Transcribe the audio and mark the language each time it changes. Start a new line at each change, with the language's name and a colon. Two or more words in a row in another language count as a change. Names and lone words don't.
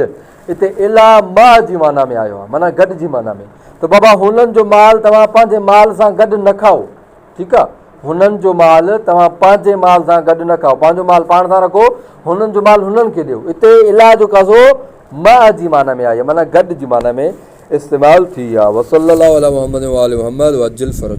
Sindhi: हिते इला मां जी माना में आयो आहे माना गॾु जी माना में त बाबा हुननि जो माल तव्हां पंहिंजे माल सां गॾु न खाओ ठीकु आहे। हुननि जो माल तव्हां पंहिंजे माल सां गॾु न खाओ पंहिंजो माल पाण सां रखो हुननि जो माल हुननि खे ॾियो। हिते इला जो कासो मां जी माना में आई आहे माना गॾु जी माना में इस्तेमालु थी आहे।
Arabic: وصلى الله على محمد وآل محمد وعجل فرج.